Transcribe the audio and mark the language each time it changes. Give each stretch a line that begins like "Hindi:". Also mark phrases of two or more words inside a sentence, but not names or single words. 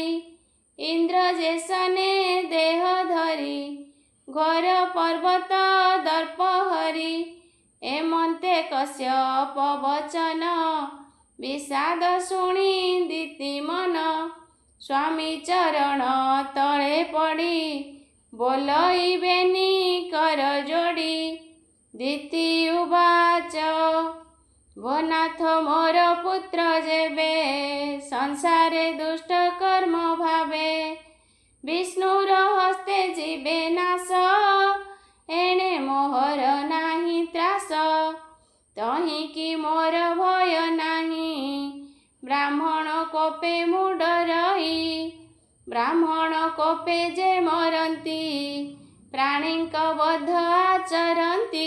Odia: ଇନ୍ଦ୍ର ଯେସନେ ଦେହ ଧରି, ଘୋର ପର୍ବତ ଦର୍ପ ହରି। ଏମନ୍ତେ କଶ୍ୟପ ବଚନ, ବିଷାଦ ଶୁଣି ଦିତି ମନ। ସ୍ୱାମୀ ଚରଣ ତଳେ ପଡ଼ି, ବୋଲଇବେନି କର ଯୋଡ଼ି। ଦିତି ଉବାଚ, ଭୋ ନାଥ ମୋର ପୁତ୍ର ଯେବେ, ସଂସାରେ ଦୁଷ୍ଟ କର୍ମ ଭାବେ। ବିଷ୍ଣୁର ହସ୍ତେ ଜୀବେ ନାଶ, ଏଣେ ମୋହର ନାହିଁ ତ୍ରାସ। ତହିଁ କି ମୋର ଭୟ ନାହିଁ, ବ୍ରାହ୍ମଣ କୋପେ ମୁଣ୍ଡ ରହି। ବ୍ରାହ୍ମଣ କୋପେ ଯେ ମରନ୍ତି, ପ୍ରାଣୀଙ୍କ ବଧ ଆଚରନ୍ତି।